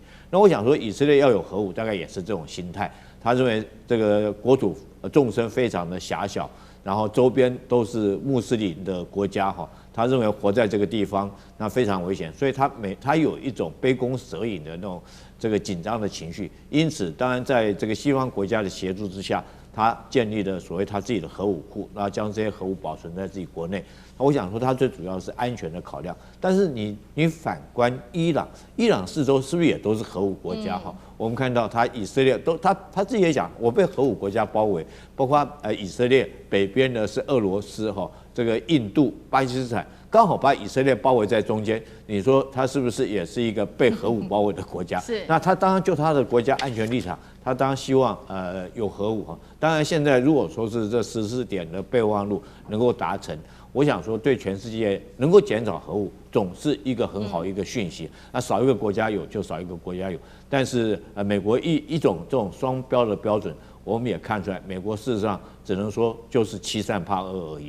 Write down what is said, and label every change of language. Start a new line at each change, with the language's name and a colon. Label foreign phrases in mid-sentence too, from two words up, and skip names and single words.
Chinese: 那我想說，以色列要有核武，大概也是這種心態。他認為這個國土縱深非常的狹小，然後周邊都是穆斯林的國家他認為活在這個地方那非常危險，所以他有一種杯弓蛇影的那種這個緊張的情緒。因此，當然在這個西方國家的協助之下，他建立了所謂他自己的核武庫，然後將這些核武保存在自己國內。我想說，他最主要是安全的考量。但是你反觀伊朗，伊朗四周是不是也都是核武國家我們看到以色列他自己也講，我被核武國家包圍，包括以色列北邊呢是俄羅斯這個印度、巴基斯坦，剛好把以色列包圍在中間。你說他是不是也是一個被核武包圍的國家？是。那他當然就他的國家安全立場，他當然希望有核武當然现在如果說是這14點的備忘錄能夠達成， 我想說，對全世界能夠減少核武，總是一個很好一個訊息。那少一個國家有，就少一個國家有。但是美國一種这種双標的標準，我們也看出來，美國事實上只能說就是欺善怕惡而已。